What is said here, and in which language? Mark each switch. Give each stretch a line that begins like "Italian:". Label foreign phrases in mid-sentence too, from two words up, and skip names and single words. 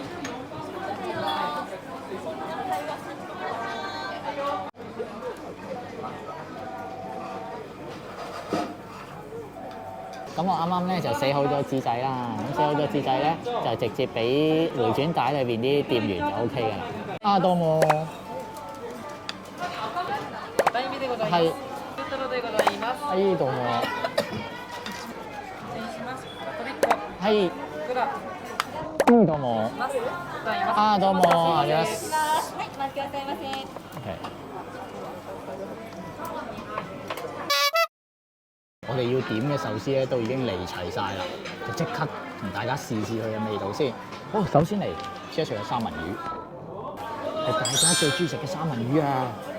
Cantonese: 咁我啱啱咧就寫好咗紙仔啦，咁寫好咗紙仔咧就直接俾回轉帶裏邊啲店員就 OK 㗎啦。啊，
Japanese: どうも。係。はい、どうも。はい。どうも。あ、どうも、あります。はい、お待ちくださいませ。OK。
Cantonese: 我哋要點嘅壽司咧都已經嚟齊晒啦，就即刻同大家試試佢嘅味道先。好，首先嚟試一試嘅三文魚，係大家最中意食嘅三文魚啊！